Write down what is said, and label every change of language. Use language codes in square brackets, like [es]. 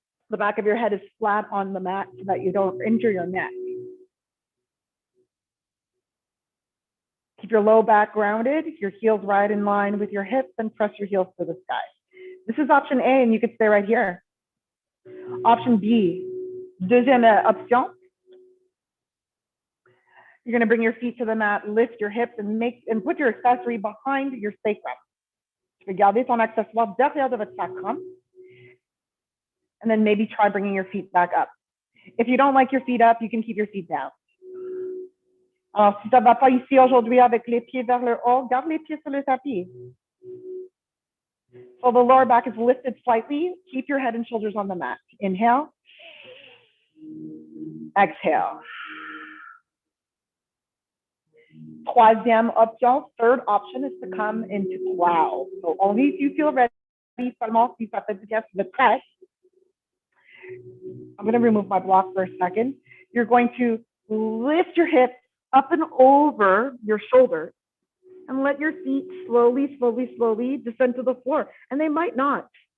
[en] The back of your head is flat on the mat so that you don't injure your neck. Keep your low back grounded, your heels right in line with your hips, and press your heels to the sky. This is option A, and you could stay right here. Option B, [fr] deuxième option. [en] You're going to bring your feet to the mat, lift your hips, and put your accessory behind your sacrum. [fr] Tu peux garder ton accessoire derrière de votre sacrum. [en] And then maybe try bringing your feet back up. If you don't like your feet up, you can keep your feet down. [fr] Alors, si ça ne va pas ici aujourd'hui avec les pieds vers le haut, garde les pieds sur le tapis. [en] So the lower back is lifted slightly. Keep your head and shoulders on the mat. Inhale. Exhale. [fr] Troisième option, [en] third option is to come into plow. So only if you feel ready, [fr] seulement si ça fait du bien sur le presse. [en] I'm going to remove my block for a second. You're going to lift your hips up and over your shoulders and let your feet slowly, slowly, slowly descend to the floor. And they might not.